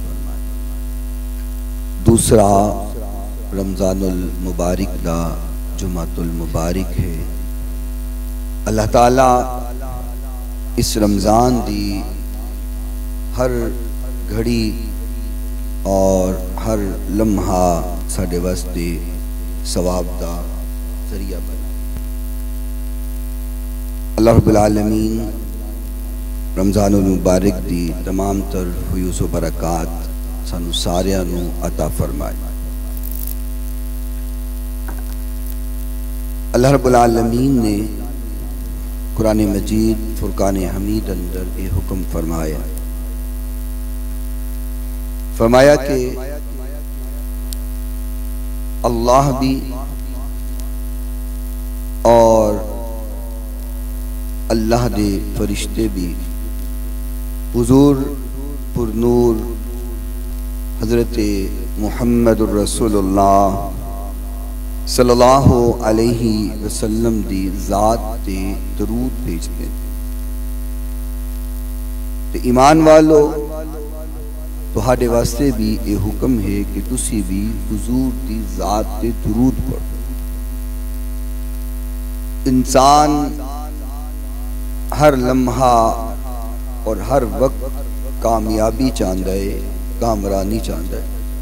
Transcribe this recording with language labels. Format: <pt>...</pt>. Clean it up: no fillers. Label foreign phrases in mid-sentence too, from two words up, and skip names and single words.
<pa>دوسرا رمضان المبارک دا جمعۃ المبارک ہے. اللہ تعالیٰ اس رمضان دی ہر گھڑی اور ہر لمحہ ساڈے واسطے ثواب دا ذریعہ بنے. اللہ رب العالمین رمضان المبارک دی تمام تر فیوض و برکات سانوں ساریاں نوں عطا فرمائے. اللہ رب العالمین نے قرآن مجید فرقان حمید اندر یہ حکم فرمایا کہ اللہ بھی اور اللہ دے فرشتے بھی حضور پرنور حضرت محمد رسول اللہ</pa> <ar>صلى الله عليه وسلم</ar> <pa>دی ذات تے درود بھیجتے ہیں. تو ایمان والو تہاڈے واسطے بھی یہ حکم ہے کہ تسی بھی حضور دی ذات تے درود پڑھو.</pa> <ur>انسان ہر لمحہ اور ہر وقت کامیابی چاہتا ہے، کامرانی چاہتا ہے.</ur>